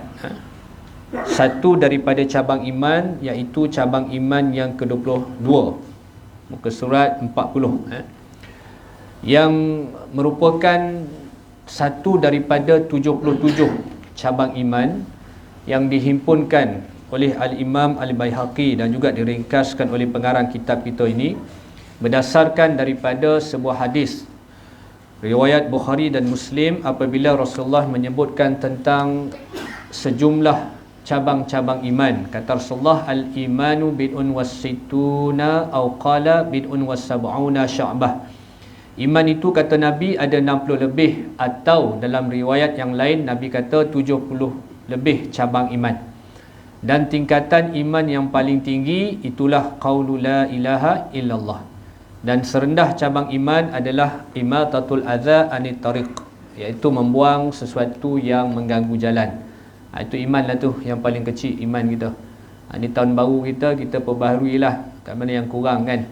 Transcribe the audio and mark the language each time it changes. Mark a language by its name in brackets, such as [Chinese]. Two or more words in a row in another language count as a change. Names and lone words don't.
[Malay] Satu daripada cabang iman, iaitu cabang iman yang ke-22, muka surat 40, yang merupakan satu daripada 77 cabang iman yang dihimpunkan oleh Al-Imam Al-Baihaqi dan juga diringkaskan oleh pengarang kitab kita ini berdasarkan daripada sebuah hadis riwayat Bukhari dan Muslim apabila Rasulullah menyebutkan tentang sejumlah cabang-cabang iman. Kata Rasulullah, [Arabic] الإيمان بضع وستون أو قال بضع وسبعون شعبة. [Malay] Iman itu kata Nabi ada 60 lebih, atau dalam riwayat yang lain Nabi kata 70 lebih cabang iman. Dan tingkatan iman yang paling tinggi itulah [Arabic] قول لا إله إلا الله. [Malay] Dan serendah cabang iman adalah [Arabic] إماطة الأذى عن الطريق, [Malay] iaitu membuang sesuatu yang mengganggu jalan. Itu iman lah tu, yang paling kecil iman kita. Ini tahun baru kita perbaharuilah kat mana yang kurang kan.